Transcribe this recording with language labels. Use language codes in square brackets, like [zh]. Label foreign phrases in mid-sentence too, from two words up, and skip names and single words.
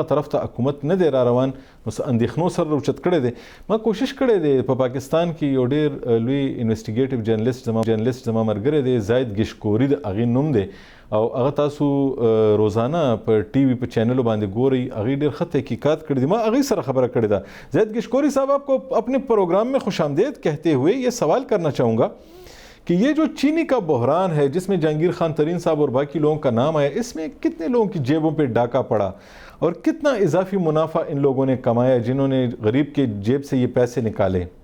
[ps] طرف ته حکومت نه دی را روان نو څه اندېښنو سره راوچت کړی دی ما کوشش کړی دی په پاکستان کې یو ډېر لوی [en] investigative journalist [ps] زما ملګری دی زاید ګشکوري د هغې نوم دی او هغه تاسو روزانه په ټي وي په چینلو باندې ګورئ هغې ډېر ښه تحقیقات کړي دي ما هغې سره خبره کړې ده [ur] زید گشکوری صاحب آپ کو اپنے پروگرام میں خوش آمدید کہتے ہوئے یہ سوال کرنا چاہوں گا کہ یہ جو چینی کا بحران ہے جس میں جہانگیر خان ترین صاحب اور باقی لوگوں کا نام آیا اس میں کتنے لوگوں کی جیبوں پہ ڈاکہ پڑا اور کتنا اضافی منافع ان لوگوں نے کمایا جنہوں نے غریب کے جیب سے یہ پیسے نکالے؟